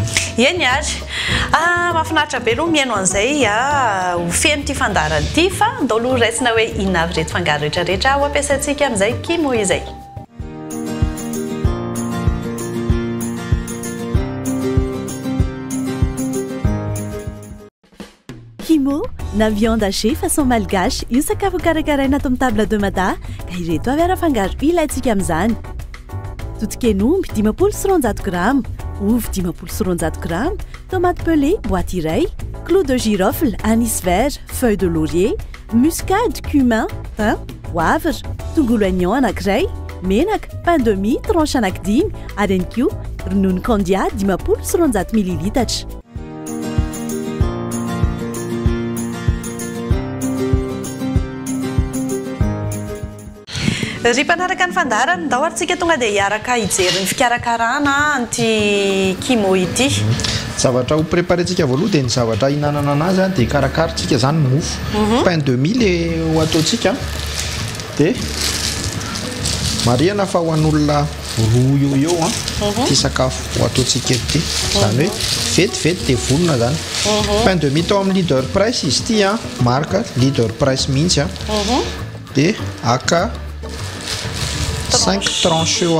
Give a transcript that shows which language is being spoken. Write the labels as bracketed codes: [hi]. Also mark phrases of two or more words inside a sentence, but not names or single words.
[mg] eny ary mahafinaritra be aloha mihaino an'izay ho feno ty fandarany ity fa ndao aloha raisina hoe inona avy reto fangaro rehetrarehetra ho ampiasaintsika amin'izay kimo izay Kimo, na [fr] viande hachée façon malgache, [mg] io sakafo karakaraina ato amin'ny [fr] table de madame [mg] ka ireto avy ara-fangaro ilayntsika amin'izany. Totoken'omby 500 grams, ovy 500 grams, [fr] tomate pelée boîte [mg] iray, [fr] clou de girofle, anis vert, feuille de laurier, muscade, cumin, thym, poivre, [mg] tongolo oignon anankiray, menaka, [fr] pain de mie tranche [mg] anankidimy ary ihany koa ronono Condia 500 ml. Ry mpanaraka ny fandarany ndao aritsika tonga dia hiaraka hijery ny fikarakarana an'ity kimo ity zavatra ho préparentsika voaloha dia ny zavatra hinanana anazy dia karakaratsika zany mofo [fr] pain de mie [mg] le ho ataontsika dia marihana fa ho an'olona roa eo ty sakafo ho ataontsika ety zany hoe vetivety dia vonona zany [fr] pain de mie [mg] tao amin'ny Leader Price izy ty marka Leader Price mihitsy dia aka 5 tranches eo